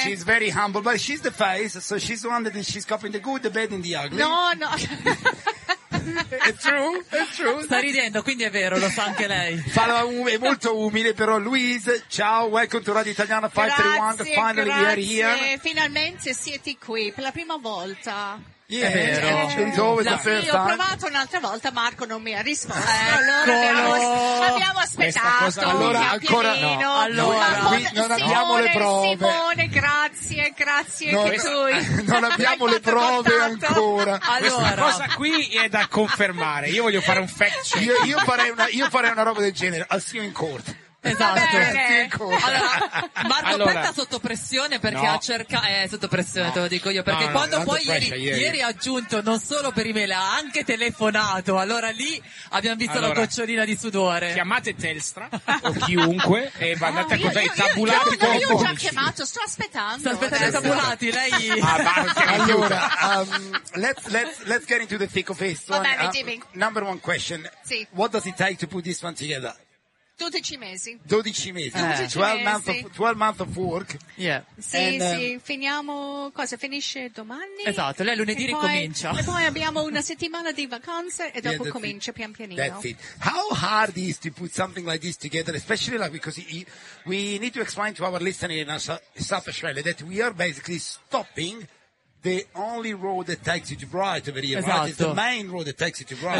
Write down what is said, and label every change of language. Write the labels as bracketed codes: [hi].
[en] She's very humble, but she's the face, so she's the one that she's copying the good, the bad and the ugly. No, no. [it] È true. Sta ridendo, quindi è vero, lo sa anche lei. È molto umile, però. Louise, ciao, [en] welcome to Radio Italiana 531. [it] Grazie, [en] finally [it] grazie. [en] We are here. [it] Finalmente siete qui per la prima volta. [en] Yeah, [it] è vero. Io ho provato un'altra volta, Marco non mi ha risposto. Abbiamo aspettato. Allora, ancora no. Non abbiamo le prove. Simone, grazie. Non abbiamo le prove ancora. Allora. Questa cosa qui è da confermare. Io voglio fare un fact check. Io farei una roba del genere. [en] I'll see you in court. [it] Esatto. Allora, Marco Petta sotto pressione perché te lo dico io, perché ieri ha aggiunto non solo per email, ha anche telefonato, allora lì abbiamo visto la gocciolina di sudore. Chiamate Telstra o chiunque e andate a contare i tabulati. Io ho già chiamato, sto aspettando. Sto aspettando i tabulati, lei... [en] Allora, let's get into the thick of this. Number one question. [it] Sì. [en] What does it take to put this one together? [it] 12 mesi. [en] 12 months of work. Yeah. [it] Sì, and, sì, finiamo, cosa finisce domani? Esatto, lei lunedì ricomincia. E poi abbiamo una settimana di vacanze e dopo comincia pian pianino. [en] That's it. How hard is to put something like this together, especially like because we need to explain to our listeners in South Australia that we are basically stopping the only road that takes you to Brighton, over here, [it] esatto. [en] Right? It's the main road that takes you to Brighton.